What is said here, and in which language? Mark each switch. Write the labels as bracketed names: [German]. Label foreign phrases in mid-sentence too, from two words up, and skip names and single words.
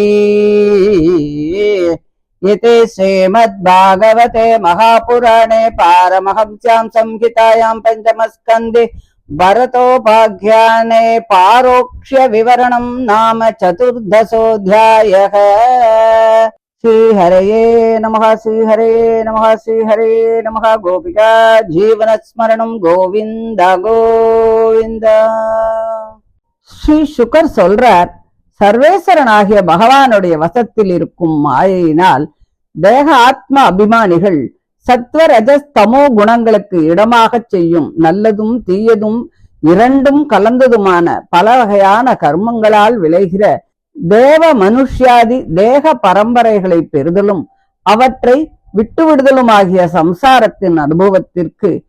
[Sanskrit] इति श्रीमद्भागवते महापुराणे पारमहंस्यां संहितायां पंचमस्कन्धे भरतोपाख्याने पारोक्ष्य विवरणं नाम चतुर्दशोऽध्यायः। श्रीहरये नमः श्रीहरये नमः श्रीहरये नमः। गोपिका जीवनस्मरणं गोविन्द गोविन्द। [Tamil] ஸ்ரீ சுகர் சொல்றார், சர்வேஸ்வரனாகிய பகவானுடைய வசத்தில் இருக்கும் மாயையினால் தேக ஆத்ம அபிமானிகள் சத்வ ரஜஸ் தமோ குணங்களுக்கு இடமாக செய்யும் நல்லதும் தீயதும் இரண்டும் கலந்ததுமான பல வகையான கர்மங்களால் விளைகிற தேவ மனுஷ்யாதி தேக பரம்பரைகளை பெறுதலும் அவற்றை விட்டுவிடுதலுமாகிய சம்சாரத்தின் அனுபவத்திற்கு